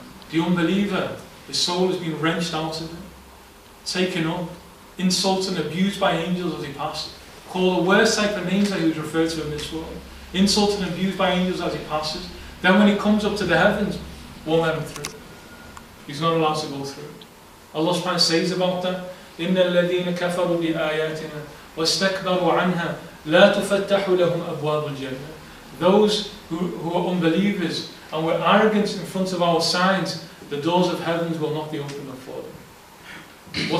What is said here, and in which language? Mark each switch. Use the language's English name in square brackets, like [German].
[English] The unbeliever, his soul has been wrenched out of him, taken up, insulted and abused by angels as he passed, called the worst type of names that he was referred to in this world, insulted and abused by angels as he passes. Then when he comes up to the heavens, won't let him through. He's not allowed to go through. Allah subhanahu wa ta'ala says about that, [Arabic] إِنَّ الَّذِينَ كَفَرُوا بِآيَاتِنَا وَاسْتَكْبَرُوا عَنْهَا لَا تُفَتَّحُ لَهُمْ أَبْوَابُ الْجَنَّةِ. [English] Those who are unbelievers and were arrogant in front of our signs, the doors of heavens will not be opened up for them.